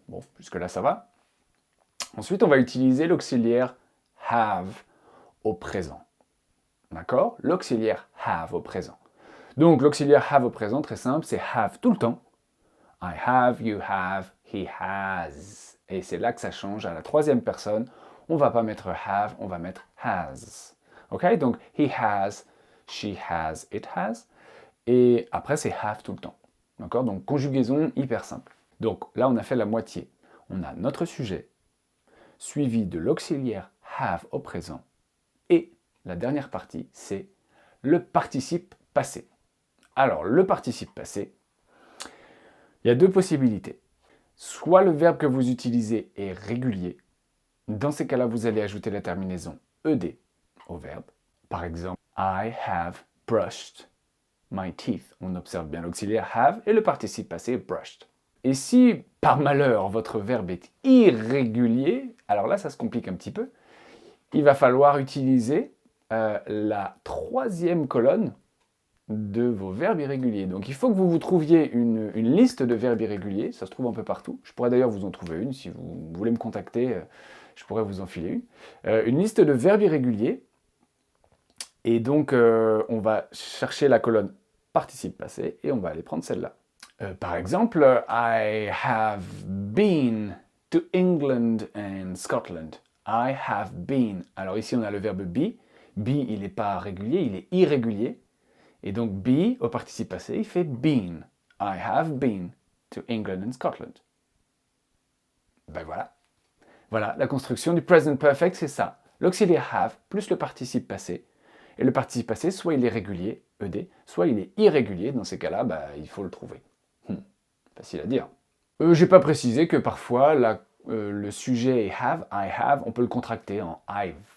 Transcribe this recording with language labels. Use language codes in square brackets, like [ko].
[fr] Bon, jusque-là, ça va. Ensuite, on va utiliser l'auxiliaire have au présent. D'accord? L'auxiliaire have au présent. Donc, l'auxiliaire have au présent, très simple, c'est have tout le temps. [en] I have, you have, he has. [fr] Et c'est là que ça change à la troisième personne. On ne va pas mettre have, on va mettre has. Ok? [en] Donc, he has, she has, it has. [fr] Et après, c'est have tout le temps. D'accord? Donc, conjugaison hyper simple. Donc, là, on a fait la moitié. On a notre sujet, suivi de l'auxiliaire have au présent. Et la dernière partie, c'est le participe passé. Alors, le participe passé, il y a deux possibilités. Soit le verbe que vous utilisez est régulier. Dans ces cas-là, vous allez ajouter la terminaison ed au verbe. Par exemple, [en] I have brushed my teeth. [fr] On observe bien l'auxiliaire have et le participe passé brushed. Et si, par malheur, votre verbe est irrégulier, alors là, ça se complique un petit peu. Il va falloir utiliser la troisième colonne de vos verbes irréguliers. Donc il faut que vous vous trouviez une liste de verbes irréguliers, ça se trouve un peu partout. Je pourrais d'ailleurs vous en trouver une, si vous voulez me contacter, je pourrais vous en filer une liste de verbes irréguliers, et donc on va chercher la colonne participe passé, et on va aller prendre celle-là. Par exemple, [en] I have been to England and Scotland. I have been. [fr] Alors ici on a le verbe be. Be, il n'est pas régulier, il est irrégulier. Et donc, be, au participe passé, il fait been. [en] I have been to England and Scotland. [fr] Ben voilà. Voilà, la construction du present perfect, c'est ça. L'auxiliaire have plus le participe passé. Et le participe passé, soit il est régulier, ed, soit il est irrégulier. Dans ces cas-là, il faut le trouver. Facile à dire. J'ai pas précisé que parfois, le sujet est have, I have, on peut le contracter en I've.